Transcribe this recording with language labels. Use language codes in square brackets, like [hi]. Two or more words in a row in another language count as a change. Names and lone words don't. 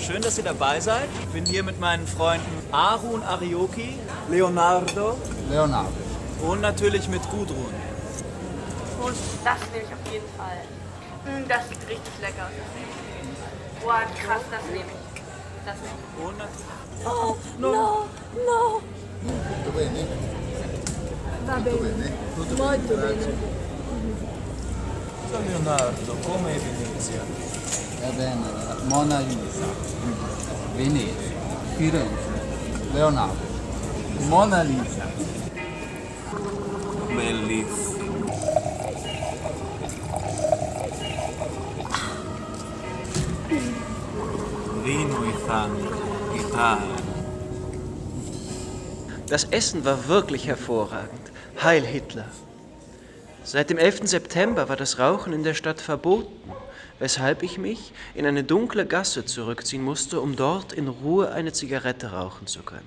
[de] Schön, dass ihr dabei seid. Ich bin hier mit meinen Freunden Arun Arioki, Leonardo und natürlich mit Gudrun. Und das nehme ich auf jeden Fall. Das sieht richtig lecker aus. Das nehme ich. Boah, krass, das nehme ich. Das nehme ich. Und [en] Oh, no. [it] Tutto bene? Va Tutto bene, bene? molto bene. Leonardo, come Venezia? Va bene, Mona Lisa, Venezia, Firenze, Leonardo, Mona Lisa. Bellissimo. Vino e fango, [de] Italien. Das Essen war wirklich hervorragend. Heil Hitler. Seit dem 11. September war das Rauchen in der Stadt verboten, weshalb ich mich in eine dunkle Gasse zurückziehen musste, um dort in Ruhe eine Zigarette rauchen zu können.